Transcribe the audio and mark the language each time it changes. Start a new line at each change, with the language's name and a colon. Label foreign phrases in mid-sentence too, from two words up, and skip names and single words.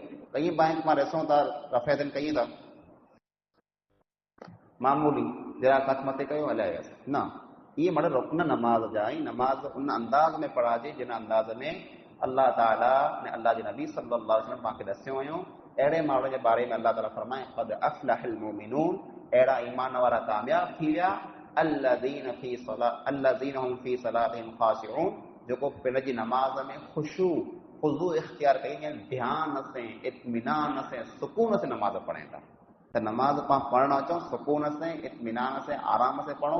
Sindhi: कई बैंक मां ॾिसूं था रफ़ा यदैन कयूं था मामूली जरा कथ मथे कयो हलाए वियसि न, इहे मड़ रुकन नमाज़ जा आहिनि। नमाज़ उन अंदाज़ में पढ़ाजे जिन अंदाज़ में अल्लाह ताला ने अल्लाह जे नबी
Arabic: صلى الله عليه وسلم
Sindhi: पाण खे ॾसियो हुयो। अहिड़े माण्हू जे बारे में अल्लाह ताला फरमाए
Arabic: قد أفلح المؤمنون,
Sindhi: अहिड़ा ईमान वारा कामयाब थी विया
Arabic: الذين هم في صلاتهم خاشعون,
Sindhi: जेको पंहिंजी नमाज़ में ख़ुशू इख्तियार कई, ध्यान से इत्मीनान से सुकून से नमाज़ पढ़नि था। त नमाज़ पाण पढ़णु अचूं सुकून से इत्मीनान से आराम से पढ़ूं।